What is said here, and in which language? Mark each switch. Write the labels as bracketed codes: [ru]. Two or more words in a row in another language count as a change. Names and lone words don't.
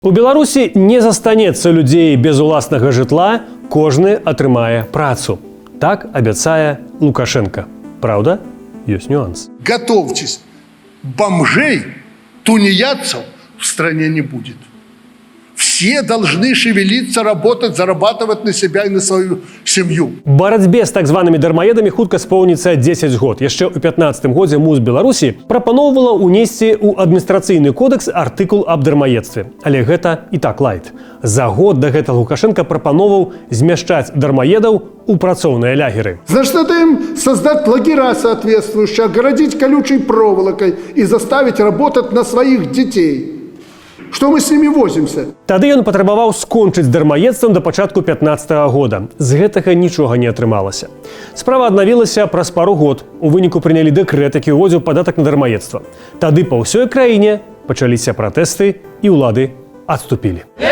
[be] У Беларусі не застанецца людзей без уласнага жытла, кожны атрымае працу. Так абяцае Лукашенко. Правда, ёсць нюанс. [ru] Готовьтесь, бомжей, тунеядцев в стране не будет. Все должны шевелиться, работать, зарабатывать на себя и на свою семью. [be] Барацьбе з так званымі дармаедамі хутка споўніцца 10 год. Яшчэ ў 15-м годзе МУЗ Беларусі прапаноўвала ўнесці ў адміністрацыйны кодекс артыкул аб дармаедстве. Але гэта і так лайт. За год да гэтага Лукашенко прапаноўваў змяшчаць дармаедаў у працоўныя лягеры. [ru] Значит, надо им создать лагеря соответствующие, огородить колючей проволокой и заставить работать на своих детей. Что мы с ними возимся? [be] Тады ён патрабаваў скончыць з дармаедствам да пачатку 15-го года. З гэтага нічога не атрымалася. Справа аднавілася праз пару год. У выніку прынялі дэкрэт, які ўводзіў падатак на дармаедства. Тады па ўсёй краіне пачаліся пратэсты і ўлады адступілі.